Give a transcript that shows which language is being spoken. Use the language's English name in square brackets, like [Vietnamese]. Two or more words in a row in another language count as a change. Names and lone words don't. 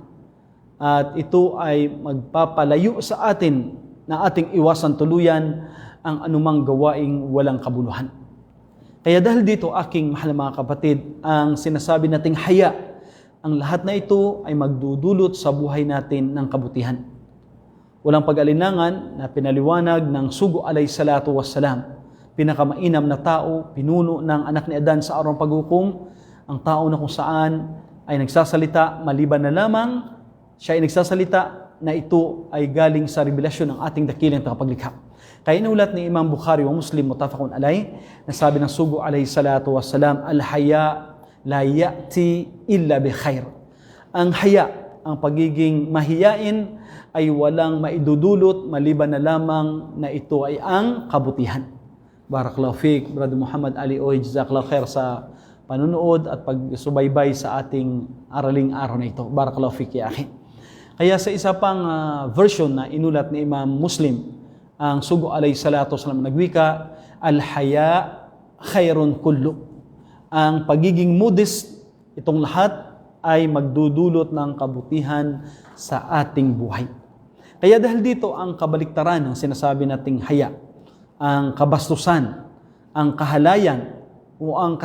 [Filipino] At ito ay magpapalayo sa atin na ating iwasan tuluyan ang anumang gawaing walang kabuluhan. Kaya dahil dito, aking mahal na mga kapatid, ang sinasabi nating haya, ang lahat na ito ay magdudulot sa buhay natin ng kabutihan. Walang pag-alinlangan na pinaliwanag ng Sugo [Arabic] عليه الصلاة والسلام, [Filipino] pinakamainam na tao, pinuno ng anak ni Adan sa araw ng paghukom, ang tao na kung saan ay nagsasalita maliban na lamang, siya ay nagsasalita na ito ay galing sa revelasyon ng ating dakilang tagapaglikha. Kaya inulat ni Imam Bukhari wa Muslim [Arabic] متفق عليه, [Filipino] nasabi ng Sugo [Arabic] عليه الصلاة والسلام, الحياء لا يأتي إلا بخير. [Filipino] Ang haya, ang pagiging mahiyain ay walang maidudulot maliban na lamang na ito ay ang kabutihan. [Arabic] بارك الله فيك, [Filipino] Brother Muhammad Ali Oy, [Arabic] جزاك الله خير [Filipino] sa panunood at pagsubaybay sa ating araling araw na ito. [Arabic] بارك الله فيك يا أخي. [Filipino] Kaya sa isa pang version na inulat ni Imam Muslim, ang Sugo [Arabic] عليه الصلاة والسلام [Filipino] nagwika, [Arabic] الحياء خير كله. [Filipino] Ang pagiging modest, itong lahat ay magdudulot ng kabutihan sa ating buhay. Kaya dahil dito ang kabaliktaran ng sinasabi nating haya, ang kabastusan, ang kahalayan o ang